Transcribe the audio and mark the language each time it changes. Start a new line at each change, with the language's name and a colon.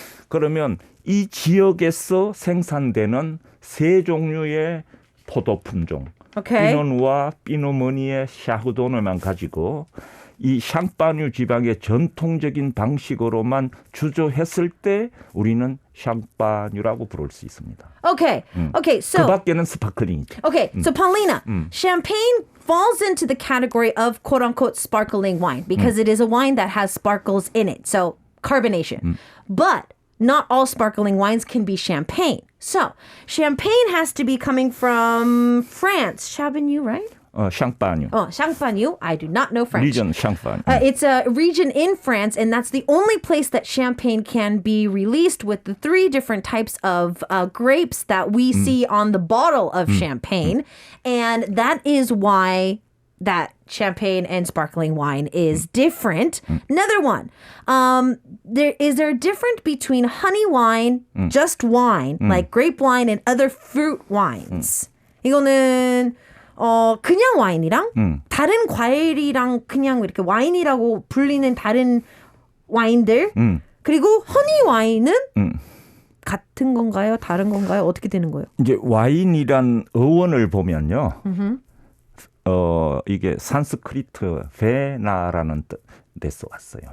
Korean: 그러면 이 지역에서 생산되는 세 종류의 포도 품종, 피노누아, 피노머니에, 샤흐도네만 가지고 이 샹파뉴 지방의 전통적인 방식으로만 주조했을 때 우리는 샹파뉴라고 부를 수 있습니다.
English: Okay, so
Korean: 그 밖에는 스파클링이죠.
English: Okay, so Paulina, champagne falls into the category of quote-unquote sparkling wine because it is a wine that has sparkles in it, so carbonation. But not all sparkling wines can be champagne. So champagne has to be coming from France. Chabagnon, right?
Korean: 샹파뉴.
English: Champagne. I do not know French. 리전 샹파뉴. It's a region in France, and that's the only place that champagne can be released with the 3 different types of grapes that we see on the bottle of champagne. And that is why that champagne and sparkling wine is different. Another one. Is there a difference between honey wine, just wine, like grape wine and other fruit wines?
Korean: 이거는 그냥 와인이랑 다른 과일이랑 그냥 이렇게 와인이라고 불리는 다른 와인들 그리고 허니 와인은 같은 건가요? 다른 건가요? 어떻게 되는 거예요? 이제 와인이란 어원을 보면요. 이게 산스크리트 베나라는 뜻에서 왔어요.